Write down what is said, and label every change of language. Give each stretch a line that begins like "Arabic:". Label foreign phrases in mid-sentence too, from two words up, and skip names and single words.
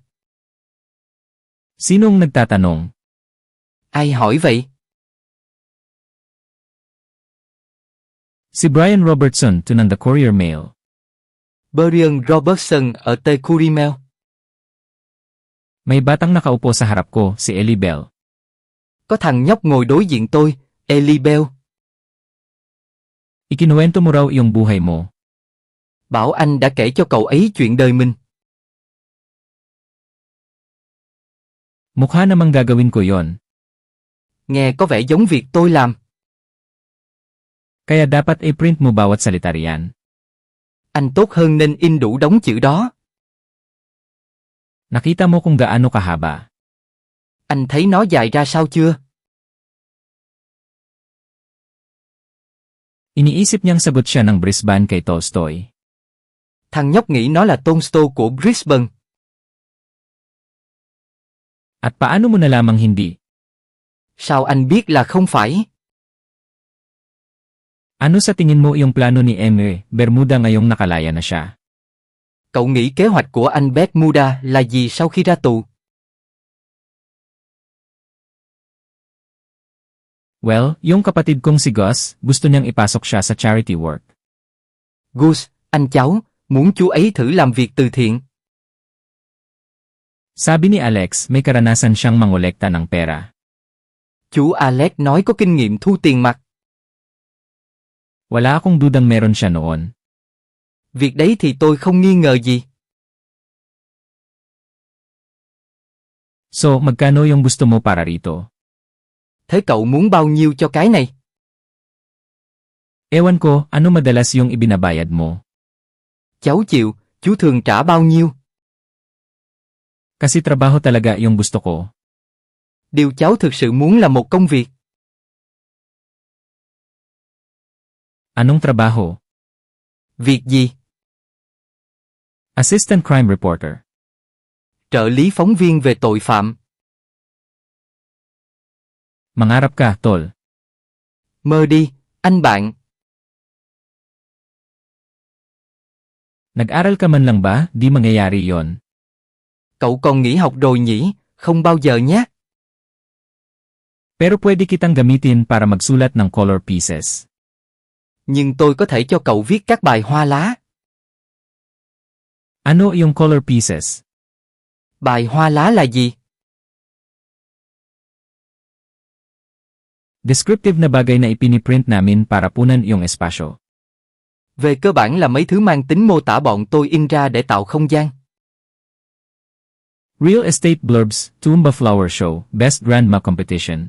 Filipino: Sinong nagtatanong?
Vietnamese: Ai hỏi vậy?
Filipino: Si Brian Robertson to ng The Courier Mail.
Vietnamese: Brian Robertson ở The Courier Mail.
Filipino: May batang nakaupo sa harap ko, si Ellie Bell.
Vietnamese: Có thằng nhóc ngồi đối diện tôi, Ellie Bell.
Filipino: Ikinuwento mo raw iyong buhay mo.
Vietnamese: Bảo anh đã kể cho cậu ấy chuyện đời mình.
Filipino: Mukha namang gagawin ko yon.
Vietnamese: Nghe có vẻ giống việc tôi làm.
Filipino: Kaya dapat i-print mo bawat salita riyan.
Vietnamese: Anh tốt hơn nên in đủ đống chữ đó.
Filipino: Nakita mo kung gaano kahaba.
Vietnamese: Anh thấy nó dài ra sao chưa?
Filipino: Iniisip niyang sagot siya ng Brisbane kay Tolstoy.
Vietnamese: Thằng nhóc nghĩ nó là Tolstoy của Brisbane.
Filipino: At paano mo nalamang hindi?
Vietnamese: Sao anh biết là không phải?
Filipino: Ano sa tingin mo iyong plano ni M. Bermuda ngayong nakalaya na siya?
Vietnamese: Cậu nghĩ kế hoạch của anh Bermuda là gì sau khi ra tù?
Filipino: Well, yung kapatid kong si Gus, gusto niyang ipasok siya sa
English: charity work.
Vietnamese: Gus, anh cháu, muốn chú ấy thử làm việc từ thiện.
Filipino: Sabi ni Alex, may karanasan siyang mangolekta ng pera.
Vietnamese: Chú Alex nói có kinh nghiệm thu tiền mặt.
Filipino: Wala akong dudang meron siya noon.
Vietnamese: Việc đấy thì tôi không nghi ngờ gì.
Filipino: So, magkano yung gusto mo para rito?
Vietnamese: Thế cậu muốn bao nhiêu cho cái này?
Filipino: Ewan ko, ano madalas yung ibinabayad mo?
Vietnamese: Cháu chịu, chú thường trả bao nhiêu?
Filipino: Kasi trabaho talaga yung gusto ko.
Vietnamese: Điều cháu thực sự muốn là một công việc.
Filipino: Anong trabaho?
Vietnamese: Việc gì?
English: Assistant Crime Reporter.
Vietnamese: Trợ lý phóng viên về tội phạm.
Filipino: Mangarap ka, tol.
Vietnamese: Mơ đi, anh bạn.
Filipino: Nag-aral ka man lang ba, di mangyayari yon.
Vietnamese: Cậu còn nghỉ học rồi nhỉ, không bao giờ nhé.
Filipino: Pero pwede kitang gamitin para magsulat ng
English: color pieces.
Vietnamese: Nhưng tôi có thể cho cậu viết các bài hoa lá.
Filipino: Ano yung
English: color pieces?
Vietnamese: Bài hoa lá là gì?
Filipino: Descriptive na bagay na ipiniprint namin para punan iyong espasyo.
Vietnamese: Về cơ bản là mấy thứ mang tính mô tả bọn tôi in ra để tạo không gian.
English: Real Estate Blurbs, Tumba Flower Show, Best Grandma Competition.